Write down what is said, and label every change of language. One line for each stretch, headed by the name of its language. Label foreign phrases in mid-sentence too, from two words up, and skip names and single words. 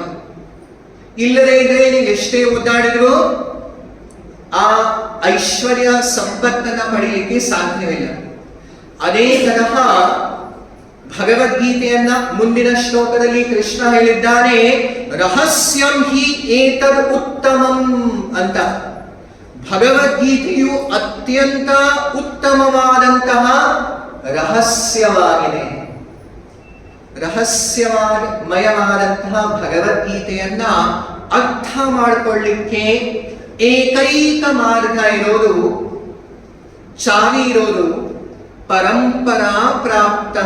Kannada: ಇಲ್ಲದೆ ಇದ್ರೆ ನೀವು ಎಷ್ಟೇ ಒದ್ದಾಡಿದ್ರು ಆ ಐಶ್ವರ್ಯ ಸಂಪತ್ತನ್ನ ಪಡೀಲಿಕ್ಕೆ ಸಾಧ್ಯವಿಲ್ಲ. ಅದೇ ತರಹ ಭಗವದ್ಗೀತೆಯನ್ನ ಮುಂದಿನ ಶ್ಲೋಕದಲ್ಲಿ ಕೃಷ್ಣ ಹೇಳಿದ್ದಾನೆ,
Sanskrit: ರಹಸ್ಯಂ ಹಿ ಏತದ್ ಉತ್ತಮಂ
Kannada: ಅಂತ. ಭಗವದ್ಗೀತೆಯು ಅತ್ಯಂತ ಉತ್ತಮವಾದಂತಹ ರಹಸ್ಯವಾಗಿದೆ. ರಹಸ್ಯಮಯವಾದಂತಹ ಭಗವದ್ಗೀತೆಯನ್ನ ಅರ್ಥ ಮಾಡಿಕೊಳ್ಳಿಕ್ಕೆ ಏಕೈಕ ಮಾರ್ಗ ಇರೋದು, ಚಾವಿ ಇರೋದು
Sanskrit: ಪರಂಪರಾ ಪ್ರಾಪ್ತಂ.